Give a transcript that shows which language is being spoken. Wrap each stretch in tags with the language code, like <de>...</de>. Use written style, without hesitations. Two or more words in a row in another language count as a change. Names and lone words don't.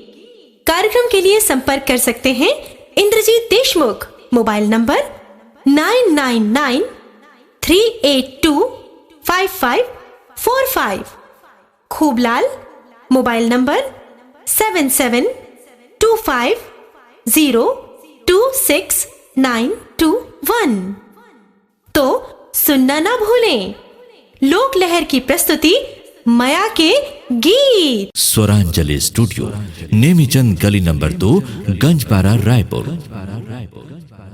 <hi>कार्यक्रम के लिए संपर्क कर सकते हैं इंद्रजीत देशमुख, मोबाइल नंबर 9993825545, खूबलाल मोबाइल नंबर 7725026921। तो सुनना ना भूलें लोक लहर की प्रस्तुति मया के गीत। स्वरांजलि स्टूडियो, नेमीचंद गली नंबर 2, गंजपारा, रायपुर।</hi>